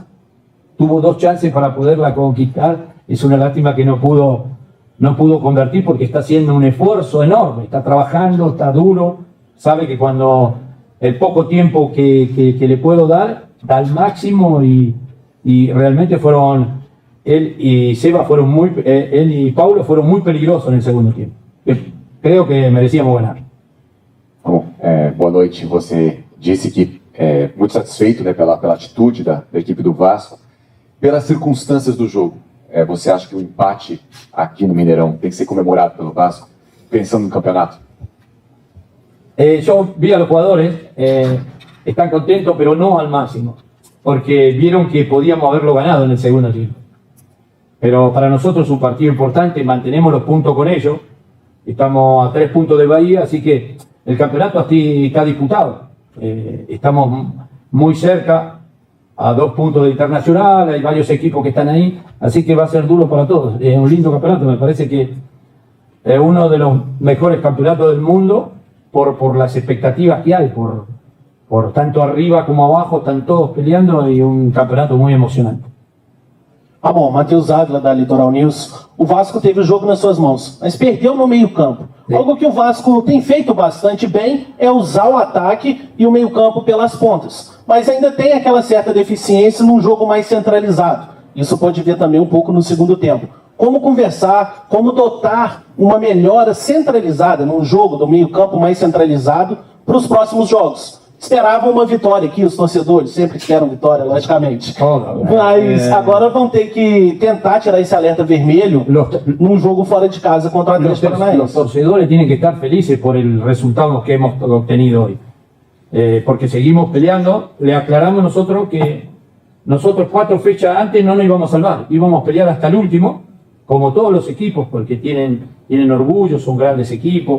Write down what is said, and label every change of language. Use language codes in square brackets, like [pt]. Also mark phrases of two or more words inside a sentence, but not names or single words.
[es] Tuvo 2 chances para poderla conquistar, es una lástima que no pudo convertir porque está haciendo un esfuerzo enorme, está trabajando, está duro, sabe que cuando el poco tiempo que le puedo dar, da el máximo y realmente él y Seba él y Paulo fueron muy peligrosos en el segundo tiempo. Creo que merecíamos ganar. [pt] Bom, boa noite. Você disse que é muito satisfeito, né, pela atitude da equipe do Vasco, pelas circunstâncias do jogo. Você acha que o empate aqui no Mineirão tem que ser comemorado pelo Vasco, pensando no campeonato? [es] Yo vi a los jugadores, están contentos, pero no al máximo, porque vieron que podíamos haberlo ganado en el segundo tiempo. Pero para nosotros es un partido importante, mantenemos los puntos con ellos, estamos a 3 puntos de Bahía, así que el campeonato así está disputado. Estamos muy cerca, a 2 puntos de Internacional, hay varios equipos que están ahí, así que va a ser duro para todos. Es un lindo campeonato, me parece que es uno de los mejores campeonatos del mundo por las expectativas que hay, por tanto arriba como abajo, están todos peleando y un campeonato muy emocionante. [pt] Ah, bom, Matheus Ávila da Litoral News. O Vasco teve o jogo nas suas mãos, mas perdeu no meio-campo. Algo que o Vasco tem feito bastante bem é usar o ataque e o meio-campo pelas pontas. Mas ainda tem aquela certa deficiência num jogo mais centralizado. Isso pode ver também um pouco no segundo tempo. Como conversar, como dotar uma melhora centralizada num jogo do meio-campo mais centralizado para os próximos jogos. Esperavam uma vitória aqui, os torcedores sempre esperam vitória, logicamente. Mas agora vão ter que tentar tirar esse alerta vermelho num jogo fora de casa contra o Atlético Paranaense. [es] Los torcedores tienen que estar felices por el resultado que hemos obtenido hoy. Porque seguimos peleando, le aclaramos nosotros que nosotros 4 fechas antes no nos íbamos a salvar, íbamos a pelear hasta el último, como todos los equipos, porque tienen orgullo, son grandes equipos.